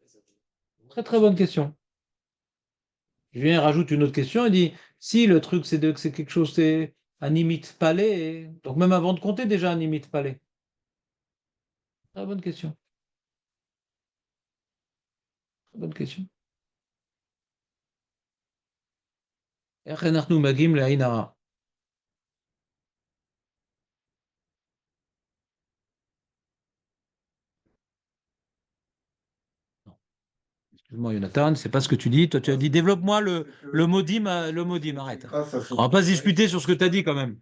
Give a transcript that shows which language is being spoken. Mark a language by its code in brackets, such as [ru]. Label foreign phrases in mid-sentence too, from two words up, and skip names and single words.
[fr] Très, très bonne question. Julien rajoute une autre question, il dit, si le truc, que c'est quelque chose, c'est un limite palais, donc même avant de compter, déjà un limite palais. Très bonne question. Très bonne question. [he] איך אנחנו מגיעים לעין הרע? [fr] Excuse-moi, Jonathan, c'est pas ce que tu dis. Toi, tu as dit développe-moi le modim, arrête. On va pas se disputer sur ce que tu as dit quand même.